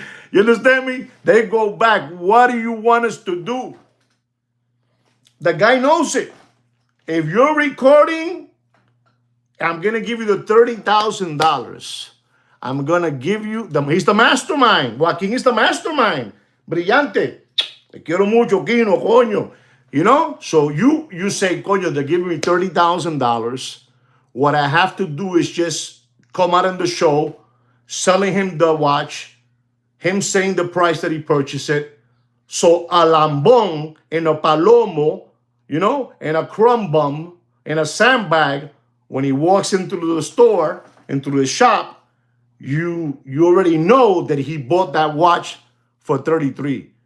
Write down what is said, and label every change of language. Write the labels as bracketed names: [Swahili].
[English] You understand me? They go back. What do you want us to do? The guy knows it. If you're recording, I'm going to give you the $30,000. I'm going to give you, he's the mastermind. Joaquin is the mastermind. [Spanish] Brillante. Te quiero mucho, Kino, coño. [English] So you say, coño, they're giving me $30,000. What I have to do is just come out in the show, selling him the watch, him saying the price that he purchased it. So a lambón and a palomo, and a crumb bum and a sandbag, when he walks into the store, into the shop, you already know that he bought that watch for 33.